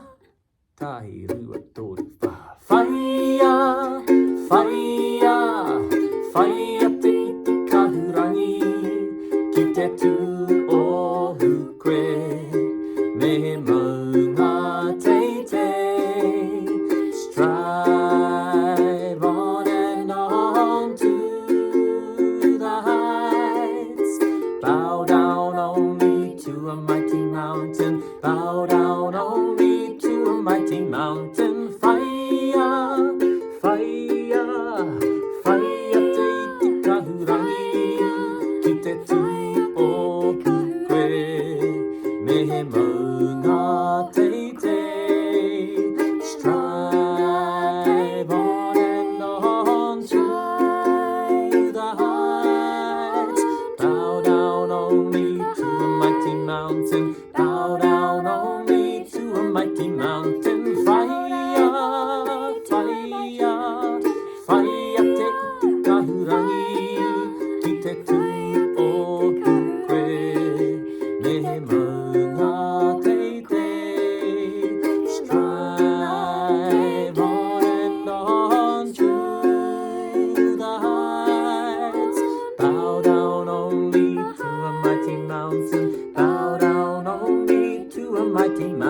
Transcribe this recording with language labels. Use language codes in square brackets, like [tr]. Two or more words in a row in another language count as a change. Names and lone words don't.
[mi] Tahi rua tori wha. Whāia. Whāia. Whāia te iti kahurangi. Ki te tūohu koe. Me maunga teitei. [en] Strive on and on to the heights. Bow down only to a mighty mountain. Bow down only to a mighty mountain. [mi] Whāia, whāia, whāia te iti kahurangi. Ki te tūohu koe. Me maunga teitei. [en] Strive on and on to the heights. Bow down only to a mighty mountain. Bow down only to a mighty mountain. [mi] Whāia, whāia, whāia te iti kahurangi. Ki te tūohu koe. Me maunga teitei. [en] Strive on and on to the heights. Bow down only to a mighty mountain. Bow down only to a mighty